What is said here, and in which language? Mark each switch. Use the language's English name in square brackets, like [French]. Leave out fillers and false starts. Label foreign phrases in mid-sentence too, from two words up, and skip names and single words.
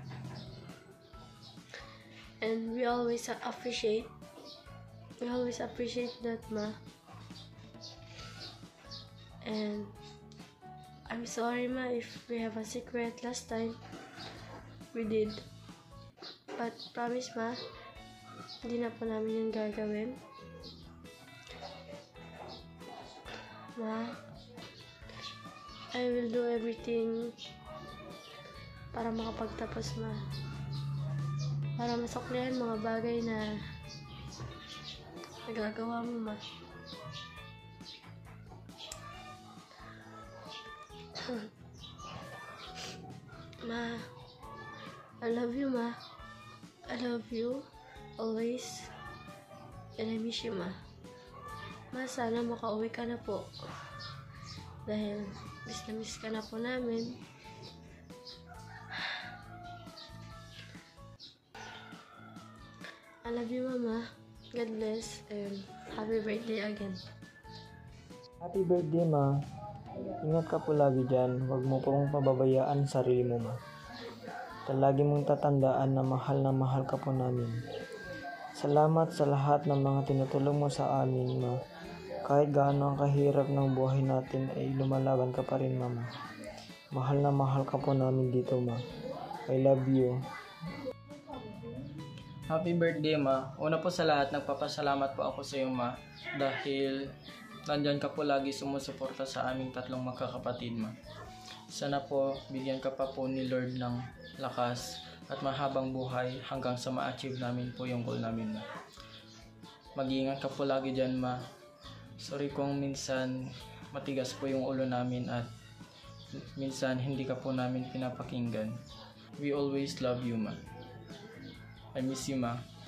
[English] And we always appreciate that, Ma. And I'm sorry, Ma, if we have a secret last time. We did. But promise, [Filipino] Ma, hindi na po namin yung gagawin. Ma, [English] I will do everything [Filipino] para makapagtapos, [English] Ma. [Filipino] Para masuklihan mga bagay na nagagawa mo, Ma. [English] Ma, I love you, Ma. I love you always. And I miss you, Ma. [Filipino] Ma, sana makauwi ka na po. Dahil miss na miss ka na po namin. [English] I love you, Mama. God bless and happy birthday again. Happy birthday, Ma. [Filipino] Ingat ka po lagi dyan. Huwag mo pong pababayaan sarili mo, Ma. Lagi mong tatandaan na mahal ka po namin. Salamat sa lahat ng mga tinutulong mo sa amin, Ma. Kahit gaano ang kahirap ng buhay natin ay lumalaban ka pa rin, Mama. Mahal na mahal ka po namin dito, Ma. [English] I love you. Happy birthday, Ma. [Filipino] Una po sa lahat, nagpapasalamat po ako sa iyo, Ma. Dahil nandyan ka po lagi sumusuporta sa aming tatlong magkakapatid, Ma. Sana po bigyan ka pa po ni Lord ng lakas at mahabang buhay hanggang sa ma-achieve namin po yung goal namin, Ma. Mag-iingat ka po lagi dyan, Ma. Sorry kung minsan matigas po yung ulo namin at minsan hindi ka po namin pinapakinggan. [English] We always love you, Ma. I miss you, Ma.